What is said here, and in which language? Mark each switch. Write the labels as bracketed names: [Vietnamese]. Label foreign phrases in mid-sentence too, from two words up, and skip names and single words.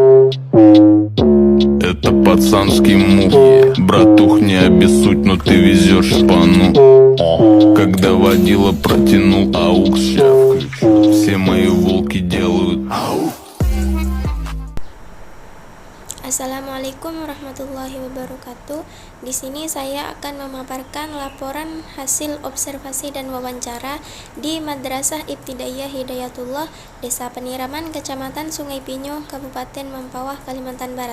[Russian] Это пацанский мув. Братух, не обессудь, но ты везешь шпану. Когда водила протянул аукс, ща включу. Все мои волки делают ау. [Arabic] السلام عليكم ورحمة الله وبركاته. [Indonesian] Di sini saya akan memaparkan laporan hasil observasi dan wawancara di Madrasah Ibtidaiyah Hidayatullah, Desa Peniraman, Kecamatan Sungai Pinyo, Kabupaten Mempawah, Kalimantan Barat.